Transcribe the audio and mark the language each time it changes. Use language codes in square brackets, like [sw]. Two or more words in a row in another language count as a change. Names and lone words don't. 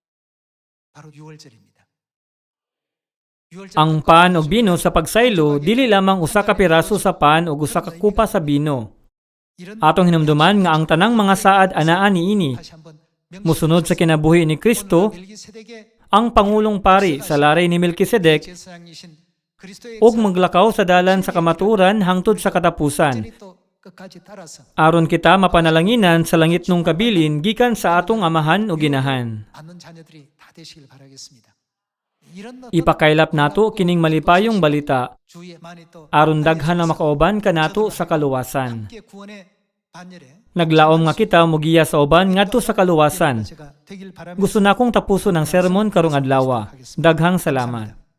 [ceb] Ang pan o bino sa pagsaylo dili lamang usa ka piraso sa pan o usa ka kupa sa bino. Atong hinumduman nga ang tanang mga saad anaa niini. Musunod sa kinabuhi ni Kristo, ang pangulong pari sa laray ni Melkisedek ug maglakaw sa dalan sa kamaturan hangtod sa katapusan. [ko] 끝까지 따라서 [ceb] Aron kita mapanalanginan sa langit nung kabilin gikan sa atong amahan o ginahan. [ko] 않는 자녀들이 다 되시길 바라겠습니다. 이런 [ceb] Ipakailap nato kining malipayong balita [ko] 주의 많이 또 [ceb] aron daghan na makauban kanato sa kaluwasan. [ko] 함께 구원의 반열에 [ceb] Naglaom nga kita mugiya sa uban ngadto sa kaluwasan. [ko] 제가 되길 바라면서 [ceb] Gusto na akong tapuson ang sermon karong adlaw. Daghang salamat.